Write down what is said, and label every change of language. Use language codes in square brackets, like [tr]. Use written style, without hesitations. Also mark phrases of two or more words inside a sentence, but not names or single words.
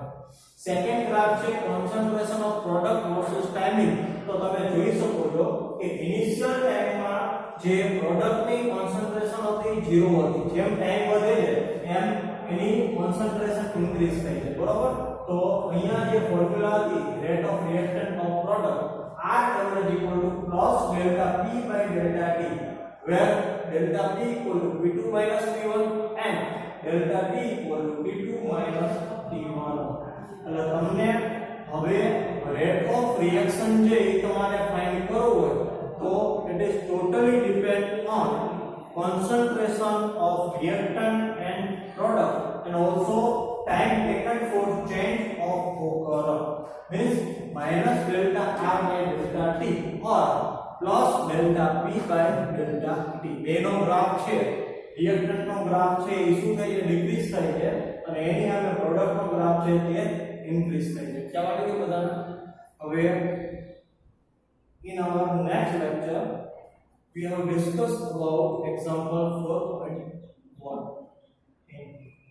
[en] second graph છે concentration of product versus timing. [gu] તો તમે જોઈ શકો છો કે ઇનિશિયલ ટાઈમમાં જે પ્રોડક્ટની કોન્સન્ટ્રેશન હતી 0 હતી, જેમ ટાઈમ વધે છે એમ એની કોન્સન્ટ્રેશન ઇન્ક્રીઝ થાય છે, બરોબર. તો અહીંયા જે ફોર્મ્યુલા હતી [en] rate of reactant of product R average equal to plus delta P by delta T, where delta P equal to P2 minus P1 and delta T equal to P2 minus T1. [gu] એટલે તમને હવે [en] rate of reaction [gu] જે એ તમારે ફાઇન્ડ કરવું હોય તો [en] it is totally depend on concentration of reactant and product and also time taken for change of product, means minus delta R by delta T or plus delta P by delta T. [gu] બેનો ગ્રાફ છે રિએક્ટન્ટ નો ગ્રાફ છે એ શું થાય છે ડિક્રીઝ થાય છે, અને એની સામે પ્રોડક્ટ નો ગ્રાફ છે તે ઇન્ક્રીઝ થાય છે. ખ્યાલ આવી ગયો બધાને? [en] હવે in our next lecture we have discussed about example 4.1.